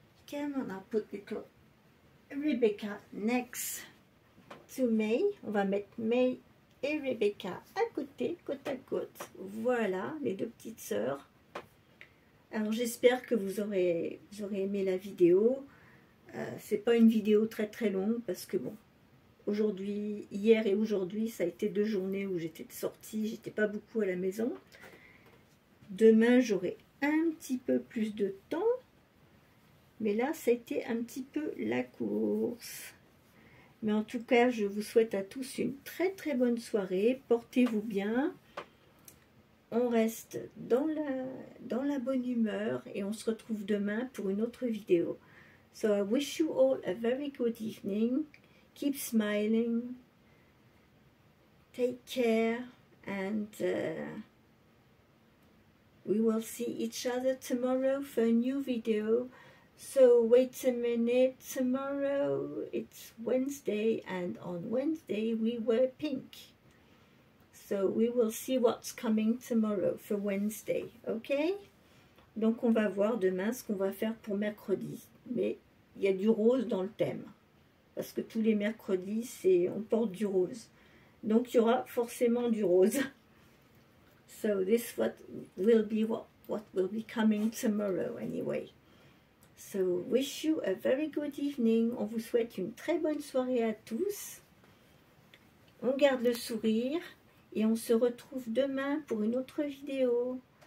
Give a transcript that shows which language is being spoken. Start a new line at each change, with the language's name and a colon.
English: Come on, I'll put little Rebecca next to May.
French: On va mettre May et Rebecca à côté, côte à côte. Voilà, les deux petites sœurs. Alors j'espère que vous aurez aimé la vidéo. C'est pas une vidéo très très longue parce que bon, aujourd'hui, hier et aujourd'hui, ça a été 2 journées où j'étais sortie, j'étais pas beaucoup à la maison. Demain, j'aurai un petit peu plus de temps. Mais là, ça a été un petit peu la course. Mais en tout cas, je vous souhaite à tous une très très bonne soirée. Portez-vous bien. On reste dans la bonne humeur et on se retrouve demain pour une autre vidéo.
English: So I wish you all a very good evening. Keep smiling. Take care and we will see each other tomorrow for a new video. So wait a minute, tomorrow it's Wednesday and on Wednesday we wear pink. So we will see what's coming tomorrow for Wednesday, ok?
French: Donc on va voir demain ce qu'on va faire pour mercredi. Mais il y a du rose dans le thème. Parce que tous les mercredis, on porte du rose. Donc il y aura forcément du rose.
English: So this will be what will be coming tomorrow anyway. So, wish you a very good evening.
French: On vous souhaite une très bonne soirée à tous. On garde le sourire et on se retrouve demain pour une autre vidéo.